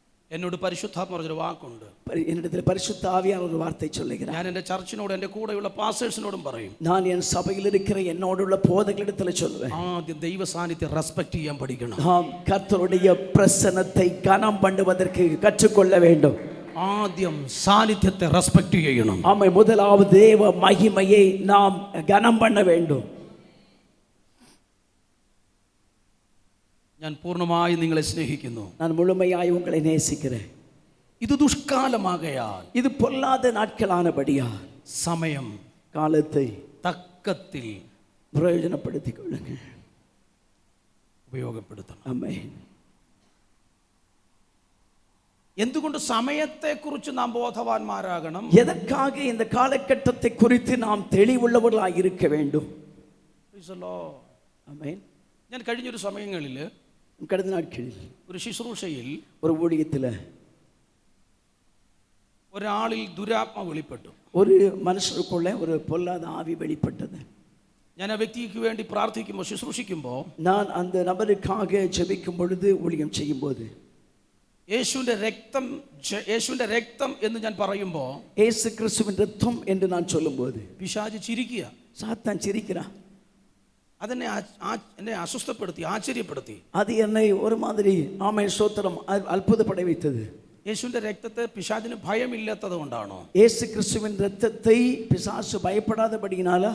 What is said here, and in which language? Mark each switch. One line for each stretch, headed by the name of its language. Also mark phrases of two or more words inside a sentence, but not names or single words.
Malayalam: എന്നോട് പരിശുദ്ധാത്മ പറഞ്ഞൊരു വാക്കുണ്ട്.
Tamil: என்னிடத்தில் பரிசுத்த ஆவியானவர் ஒரு வார்த்தை சொல்லுகிறார்.
Malayalam: ഞാൻ എൻ്റെ ചർച്ചിനോട് എൻ്റെ കൂടെയുള്ള പാസ്റ്റേഴ്സിനോടും പറയും,
Tamil: நான் என் சபையில் இருக்கிற என்னோடுள்ள போதகர்களிடத்தில் சொல்லுவேன்,
Malayalam: ആദ്യം ദൈവ സാന്നിധ്യം റെസ്പെക്ട് ചെയ്യാൻ പഠിക്കണം.
Tamil: நாம் கர்த்தருடைய பிரசன்னத்தை கனம் பண்ணுவதற்கு கற்றுக்கொள்ள வேண்டும்.
Malayalam: ആദ്യം സാന്നിധ്യത്തെ റെസ്പെക്ട് ചെയ്യണം.
Tamil: ஆமை, முதலாவது தேவ மகிமையை நாம் கனம் பண்ண வேண்டும்.
Malayalam: ഞാൻ പൂർണ്ണമായി നിങ്ങളെ സ്നേഹിക്കുന്നു.
Tamil: நான் முழுமையாய் உங்களை நேசிக்கிறேன்.
Malayalam: ഇത് ദുഷ്കാലമാകയാൽ,
Tamil: இது பொல்லாத நாட்களானபடியால்
Malayalam: സമയം
Tamil: காலத்தை
Malayalam: തക്കത്തിൽ
Tamil: பிரயோஜனப்படுத்திக் கொள்ளுங்கள்.
Malayalam: ഉപയോഗപ്പെടുത്തണം.
Tamil: ஆமென்.
Malayalam: എന്തുകൊണ്ട് സമയത്തെക്കുറിച്ച് നാം ബോധവാന്മാരാകണം?
Tamil: எதற்காக இந்த காலகட்டத்தை குறித்து நாம் தெளிவுள்ளவர்களாக இருக்க வேண்டும்?
English: Praise the Lord.
Tamil: ஆமென்.
Malayalam: ഞാൻ കഴിഞ്ഞൊരു സമയങ്ങളിൽ
Tamil: கடந்த நாட்களில்
Malayalam: ഒരു ശുശ്രൂഷയിൽ
Tamil: ஒரு ஊழியத்தில்
Malayalam: ഒരാളിൽ ദുരാത്മ വെളിപ്പെട്ടു.
Tamil: ஒரு மனுஷருக்குள்ள ஒரு பொல்லாத ஆவி வெளிப்பட்டது.
Malayalam: ഞാൻ ആ വ്യക്തിക്ക് വേണ്ടി പ്രാർത്ഥിക്കുമ്പോൾ, ശുശ്രൂഷിക്കുമ്പോൾ,
Tamil: நான் அந்த நபருக்காக ஜெபிக்கும் பொழுது, ஊழியம் செய்யும் போது,
Malayalam: യേശുവിൻ്റെ രക്തം എന്ന് ഞാൻ പറയുമ്പോൾ,
Tamil: இயேசு கிறிஸ்துவின் ரத்தம் என்று நான் சொல்லும்போது,
Malayalam: പിശാച് ചിരിക്കുക.
Tamil: சாத்தான் சிரிக்கிறான்.
Malayalam: എന്നെ അസ്വസ്ഥപ്പെടുത്തി, ആശ്ചര്യപ്പെടുത്തി.
Tamil: அது என்னை ஒரு மாதிரி ஆமை ஸ்தோத்திரம் அற்புதப்பட வைத்தது.
Malayalam: യേശുവിൻ്റെ രക്തത്തെ പിശാചിന് ഭയമില്ലാത്തത് കൊണ്ടാണോ?
Tamil: இயேசு கிறிஸ்துவின் ரத்தத்தை பிசாசு பயப்படாதபடியினாலா?